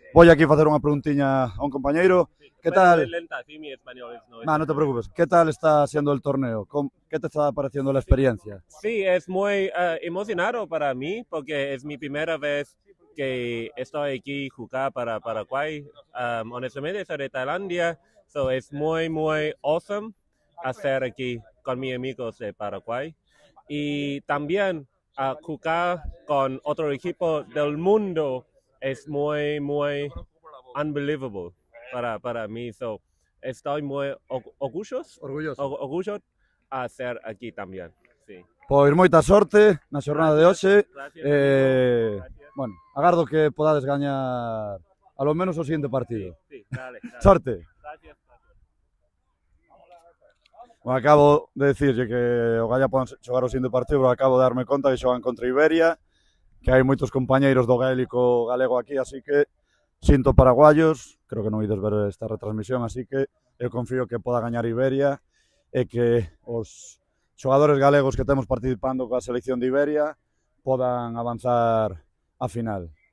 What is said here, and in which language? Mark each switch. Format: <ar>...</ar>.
<gl>Voy aquí a facer unha preguntiña a un compañeiro.</gl> <es>¿Qué tal? No te preocupes. ¿Qué tal está siendo el torneo? ¿Qué te está pareciendo la experiencia? Sí, es muy emocionado para mí porque es mi primera vez que estoy aquí jugar para Paraguay. Honestamente soy de Tailandia, so es muy awesome hacer aquí con mis amigos de Paraguay. Y también jugar con otro equipo del mundo es muy unbelievable para mí. So, estoy muy orgulloso a ser aquí también. Sí.</es> <gl>Pois moita sorte na xornada de hoxe.</gl> <es>Gracias.</es> <gl>Bueno, agardo que podades gañar a lo menos o siguiente partido.</gl> <es>Sí, dale.</es> <gl>Sorte.</gl> <es>Gracias.</es> <gl>Bueno, acabo de decirlle que o Galla poden xogar o siguiente partido, pero acabo de darme conta que xogan contra Iberia, que hai moitos compañeiros do gaélico galego aquí, así que sinto paraguayos, creo que non ides ver esta retransmisión, así que eu confío que poda gañar Iberia e que os xogadores galegos que temos participando coa selección de Iberia podan avanzar a final.</gl>